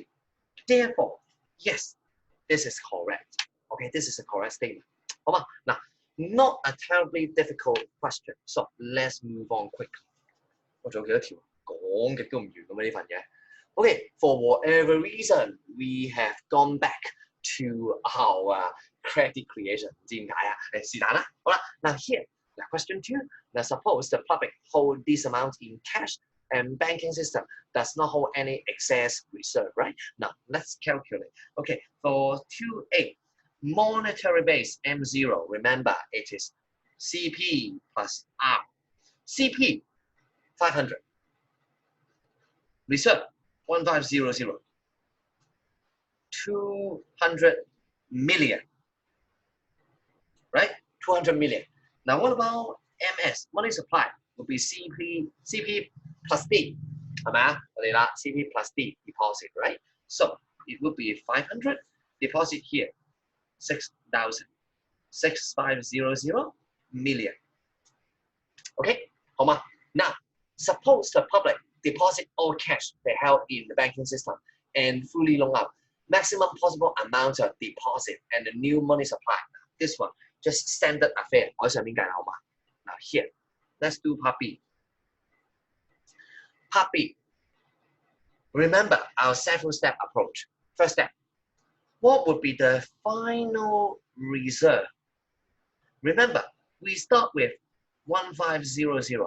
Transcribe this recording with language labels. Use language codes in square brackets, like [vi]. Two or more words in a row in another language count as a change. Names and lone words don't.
[en] Therefore, yes, this is correct. Okay, this is a correct statement. [yue] 好嘛？ [en] 嗱 not a terribly difficult question. So let's move on quickly. [yue] 我仲有幾多條？講極都唔完咁啊呢份嘢。 [en] Okay, for whatever reason, we have gone back to our credit creation. [yue] 唔知點解啊？是但啦。好啦，嗱 [en] here, now question 2. Now suppose the public hold this amount in cash and banking system does not hold any excess reserve, right? Now let's calculate. Okay, for 2A, monetary base M0, remember it is CP plus R. CP 500. Reserve 1500. 200 million. Right? 200 million. Now what about MS? Money supply will be CP plus D. [yue] 係咪啊？我哋啦 [en] CP plus D deposit, right? So it would be 500 deposit here. 6,000. 6500 million. Okay? 好嗎？ Now, suppose the public deposit all cash they held in the banking system and fully loan out maximum possible amount of deposit and the new money supply. this one just standard affair. [yue] 我喺上面計好嘛？ [en] Now here, let's do part B. Part B. Remember our 7-step approach. First step. What would be the final reserve? Remember, we start with 1500.